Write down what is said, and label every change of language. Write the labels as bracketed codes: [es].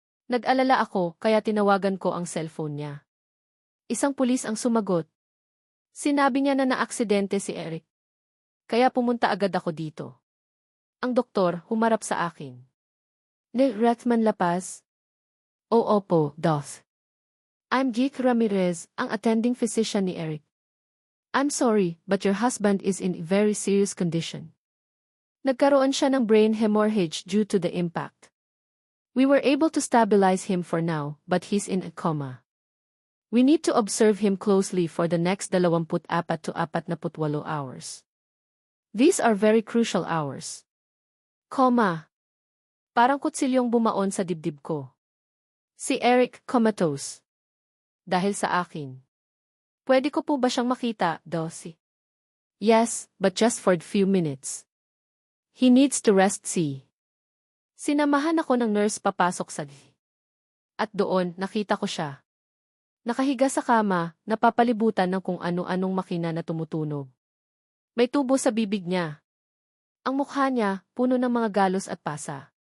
[tl] Nag-alala ako kaya tinawagan ko ang cellphone niya. Isang pulis ang sumagot. Sinabi niya na naaksidente si Eric. Kaya pumunta agad ako dito. Ang doktor humarap sa akin. Eric Manlapas? Opo, Doc. [en] I'm Geek Ramirez, [tl] ang attending physician ni Eric. [en] I'm sorry, but your husband is in very serious condition. [tl] Nagkaroon siya ng brain hemorrhage [en] due to the impact. We were able to stabilize him for now, but he's in a coma. We need to observe him closely for the next 24 to 48 hours. These are very crucial hours. [tl] Coma. Parang kutsilyong bumaon sa dibdib ko. Si Eric, comatose. Dahil sa akin. Pwede ko po ba siyang makita, Dossie? [en] Yes, but just for a few minutes. He needs to rest. [tl] Sinamahan ako ng nurse papasok sa At doon, nakita ko siya. Nakahiga sa kama, napapalibutan ng kung ano-anong makina na tumutunog. May tubo sa bibig niya. Ang mukha niya, puno ng mga galos at pasa.